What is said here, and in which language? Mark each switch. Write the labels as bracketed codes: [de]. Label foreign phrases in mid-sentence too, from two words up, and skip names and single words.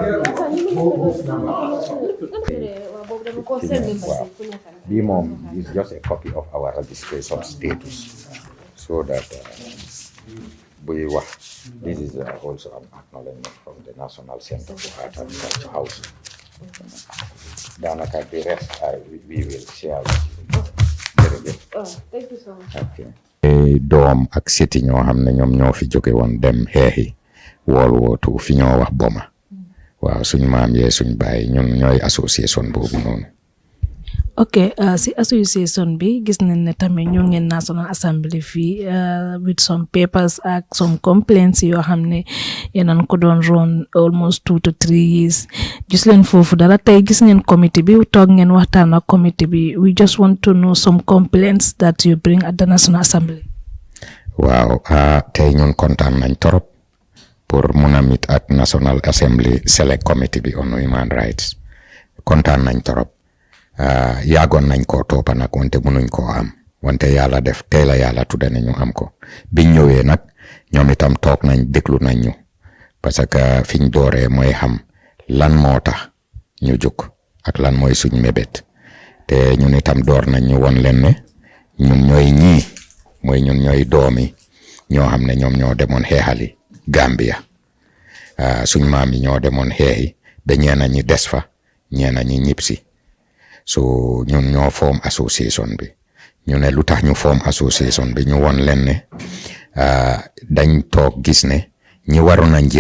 [en] BMOM is just a copy of our registration status, so that this is also an acknowledgement from the National Center for Art and Culture House. Danaka, the rest we will share with you. Thank you so much. Okay. [wo] Doom ak siti ñoo xam ne ñoom ñoo fi jóge woon dem xeexi World War II fi ñoo wax Boma. Waaw suñ maam yee suñ baay ñun ñooy association boobu noonu. ok si association bi gis nañ ne tamit ñoo ngeen National Assembly fii [en] with some papers [wo] ak [en] some complaints [wo] yoo xam ne yéen ko doon [en] run almost 2 to 3 years [wo] gis leen foofu dara tey gis ngeen committee bi toog ngeen waxtaan ak committee bi [en] we just want to know some complaints that you bring at the National Assembly. [wo] waaw tey ñun kontaan nañ torop pour mun a meet at National Assembly Select Committee bi [en] on Human Rights [wo] kontaan nañ torop yaagoon nañ koo toppa nag wante munuñ koo am wante yàlla def tey la yàlla tudde ne ñu am ko biñ ñëwee nag ñoom itam toog nañ déglu nañ ñu [fr] parce que [wo] fiñ dooree mooy xam lan moo tax ñu jóg ak lan mooy suñ mébét te ñun itam door nañ ñu won leen ne ñun ñooy ñii mooy ñun ñooy doomi ñoo xam ne ñoom ñoo demoon xeexali Gambia suñ maam yi ñoo demoon xeexi ba ñeena ñi des fa ñeena ñi ñibbisi so ñun ñoo form association bi ñu ne lu tax ñu form association bi ñu won leen ne dañ toog gis ne ñi waroon a